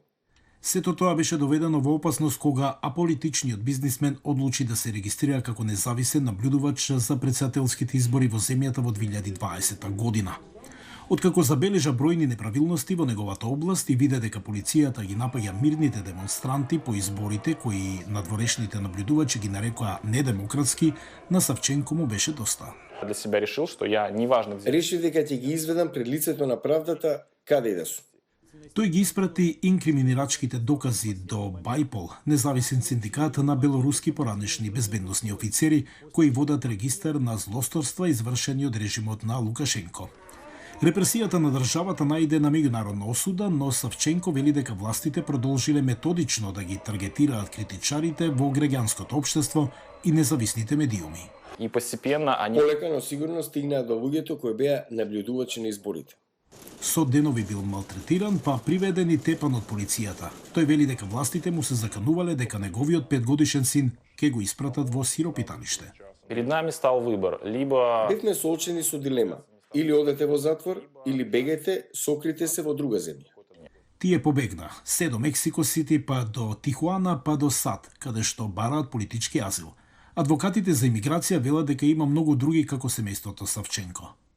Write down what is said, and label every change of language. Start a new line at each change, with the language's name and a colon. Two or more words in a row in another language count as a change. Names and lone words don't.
Macedonian: Сето тоа беше доведено во опасност кога аполитичниот бизнисмен одлучи да се регистрира како независен наблюдувач за председателските избори во земјата во 2020 година. Откако забележа бројни неправилности во неговата област и виде дека полицијата ги напаѓа мирните демонстранти по изборите кои надворешните наблюдувачи ги нарекоа недемократски, на Савченко му беше доста.
Russian: Для себя решил, что я неважно где.
Macedonian: Решив дека ќе ги изведам пред лицето на правдата каде и да сум. Тој ги испрати инкриминирачките докази до Бајпол, независен синдикат на белоруски поранешни безбедносни офицери кои водат регистар на злосторства извршени од режимот на Лукашенко. Репресијата на државата најде на меѓународна осуда, но Савченко вели дека властите продолжиле методично да ги таргетираат критичарите во граѓанското општество и независните медиуми.
Russian: И постепенно они...
Macedonian: Полека, но сигурно стигнаа до луѓето кои беа наблюдувачи на изборите. Со денови бил малтретиран, па приведен и тепан од полицијата. Тој вели дека властите му се заканувале дека неговиот 5-годишен син ќе го испратат во сиропиталиште.
Russian: Перед нами стал выбор, либо...
Macedonian: Бевме соочени со дилема. Или одете во затвор, или бегајте, сокрите се во друга земја. Тие побегна, се до Мексико Сити, па до Тихуана, па до САД, каде што бараат политички азил. Адвокатите за имиграција велат дека има многу други како семејството Савченко.